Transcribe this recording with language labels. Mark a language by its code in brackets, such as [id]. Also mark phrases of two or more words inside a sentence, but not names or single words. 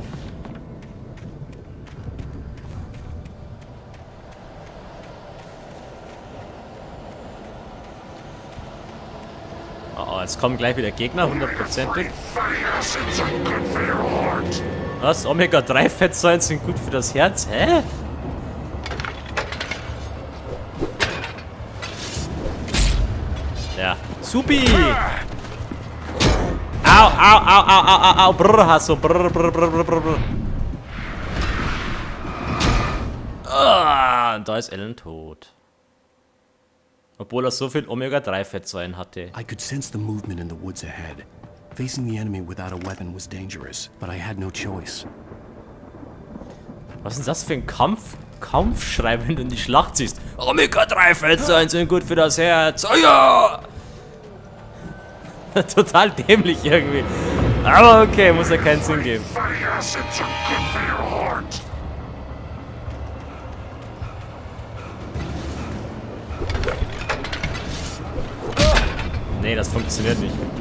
[de] Oh, jetzt kommen gleich wieder Gegner, 100%ig. Was? Omega-3-Fettsäuren sind gut für das Herz? Hä? Ja. Supi! Au, au, au, au, au, au, au, brr, Hasso, brr, brr, brr, brr, brr. Ah, und da ist Ellen tot. Obwohl er so viel Omega-3-Fettsäuren hatte. [en] I could sense the movement in the woods ahead. Facing the enemy without a weapon was dangerous, but I had no choice. [de] Was ist das für ein Kampfschrei, wenn du in die Schlacht ziehst? Omega-3-Fettsäuren sind gut für das Herz. Oh ja! Total dämlich irgendwie. Aber okay, muss ja keinen Sinn geben. Nee, das funktioniert nicht.